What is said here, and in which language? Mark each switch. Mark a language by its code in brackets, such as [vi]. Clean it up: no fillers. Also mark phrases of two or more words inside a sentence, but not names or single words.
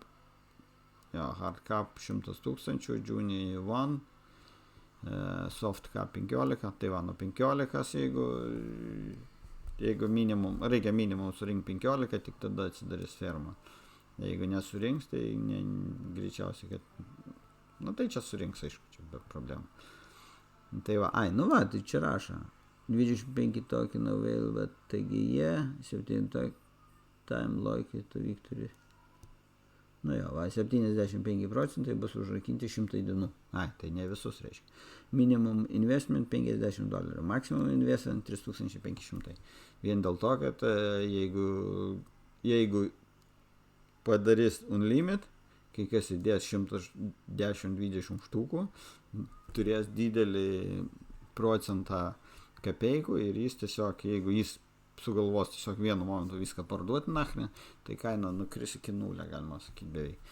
[lt] Jo, hardcap 100 000, Junior 1, softcap 15, tai va, nuo 15, jeigu minimum, reikia minimum surinkti 15, tik tada atsidarys firma. Jeigu nesurinks, tai greičiausiai, kad, nu tai čia surinks, aišku, čia be problemų. Tai va, nu va, tai čia rašo. 25 [en] token available, [lt] taigi jie, [en] 7 time locked to Victory. [lt] Nu jo, va, 75% bus užrakinti 100 dienų. Tai ne visus reiškia. [en] Minimum investment $50, maximum investment 3500. [lt] Vien dėl to, kad jeigu padarys unlimit, kai kas įdės 110-20 štukų, turės didelį procentą kapeikų ir jis tiesiog, jeigu jis sugalvos tiesiog vienu momentu viską parduoti nachne, tai kaina nukris iki 0, galima sakyti beveik.